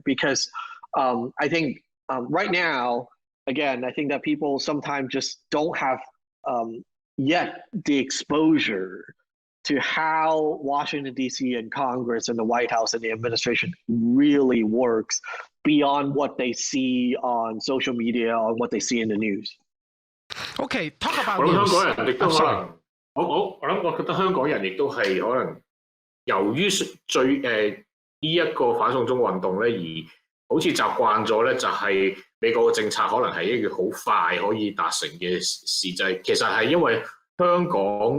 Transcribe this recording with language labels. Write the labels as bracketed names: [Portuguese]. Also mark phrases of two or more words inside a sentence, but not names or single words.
[English] Because I think right now, again, I think that people sometimes just don't have yet the exposure to how Washington, D.C. and Congress and the White House and the administration really works beyond what they see on social media or what they see in the news. Okay, talk about [Cantonese] 我諗 [English] news. [Cantonese] 香港人亦都可能，我覺得香港人亦都係可能由於呢一個反送中運動咧，而好似習慣咗咧，就係美國嘅政策可能係一件好快可以達成嘅事，就係其實係因為香港